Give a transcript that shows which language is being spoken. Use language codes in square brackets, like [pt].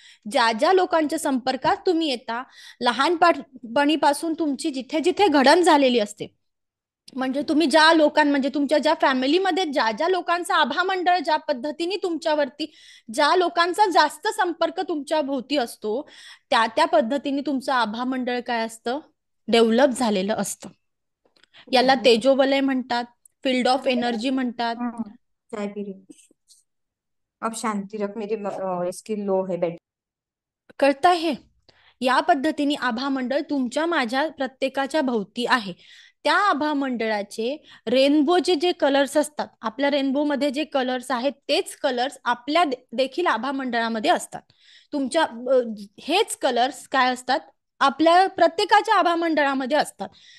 [mr] ज्या ज्या लोकांच्या संपर्कात तुम्ही येता, लहानपणीपासून तुमची जिथे जिथे घडण झालेली असते, म्हणजे तुम्ही ज्या म्हणजे तुमच्या ज्या फॅमिलीमध्ये ज्या ज्या लोकांचा आभामंडळ ज्या पद्धतीने तुमच्यावरती, ज्या लोकांचा जास्त संपर्क तुमच्या भोवती असतो, त्या त्या पद्धतीने तुमचं आभामंडळ काय असतं, डेव्हलप झालेलं असतं. याला तेजोवलय म्हणतात, फील्ड ऑफ एनर्जी म्हणतात. [hi] चाय पी रही हूँ। अब शांति रख, मेरी इसकी लो है बैठ। [mr] कळतं हे? या पद्धतीने आभामंडळ तुमच्या माझ्या प्रत्येकाच्या भोवती आहे. त्या आभामंडळाचे रेनबोचे जे कलर्स असतात, आपल्या रेनबोमध्ये जे कलर्स आहेत तेच कलर्स आपल्या देखील आभामंडळामध्ये असतात. तुमच्या हेच कलर्स काय असतात, आपल्या प्रत्येकाच्या आभामंडळामध्ये असतात.